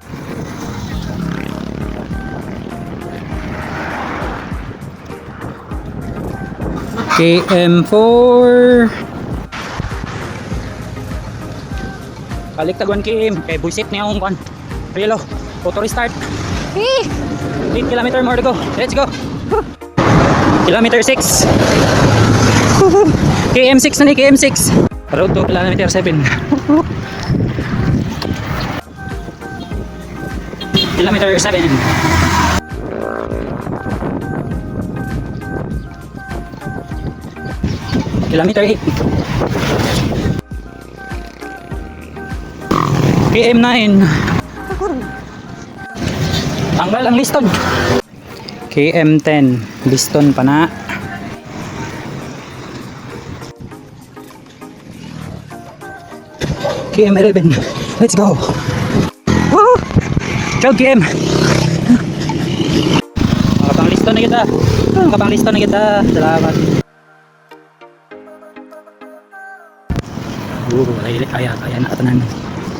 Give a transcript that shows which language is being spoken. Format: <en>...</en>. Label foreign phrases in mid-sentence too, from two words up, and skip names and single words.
<en>KM4.</en> <ceb>Baliktag 1 km. Kay buisit niya akong kwan. Relo.</ceb> <en>Auto restart. 8 km more to go. Let's go.</en> <ceb>Kilometer 6. KM6 na ni KM6.</ceb> <en>Road to kilometer 7. Kilometer 7. Kilometer 8. KM9.</en> <ceb>Tanggal ang liston. KM10. Liston pa na. KM11.</ceb> <en>Let's go. Woo! 12 km.</en> <ceb>Makapanglista na kita. Makapanglista na kita. Salamat. Kaya na katanan.</ceb>